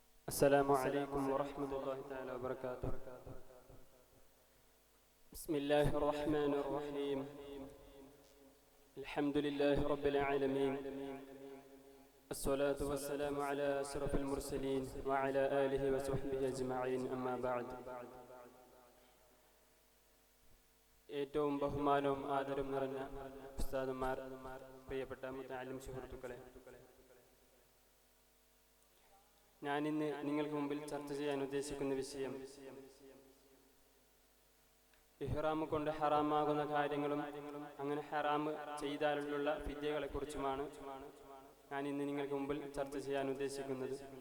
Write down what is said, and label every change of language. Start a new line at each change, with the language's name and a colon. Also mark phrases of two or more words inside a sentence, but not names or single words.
Arabic: السلام عليكم ورحمة الله تعالى وبركاته. بسم الله الرحمن الرحيم. الحمد لله رب العالمين، الصلاة والسلام على أشرف المرسلين وعلى آله وصحبه أجمعين. أما بعد.
Malayalam: ഏറ്റവും ബഹുമാനവും ആദരവും നിറഞ്ഞ ഉസ്താദുമാർ, പ്രിയപ്പെട്ട മുതഅല്ലിം സുഹൃത്തുക്കളെ, ഞാനിന്ന് നിങ്ങൾക്ക് മുമ്പിൽ ചർച്ച ചെയ്യാൻ ഉദ്ദേശിക്കുന്ന വിഷയം ഇഹ്റാം കൊണ്ട് ഹറാമാകുന്ന കാര്യങ്ങളും അങ്ങനെ ഹറാം ചെയ്താലുള്ള ഫിദ്യകളെ കുറിച്ചുമാണ് ഞാൻ ഇന്ന് നിങ്ങൾക്ക് മുമ്പിൽ ചർച്ച ചെയ്യാൻ ഉദ്ദേശിക്കുന്നത്.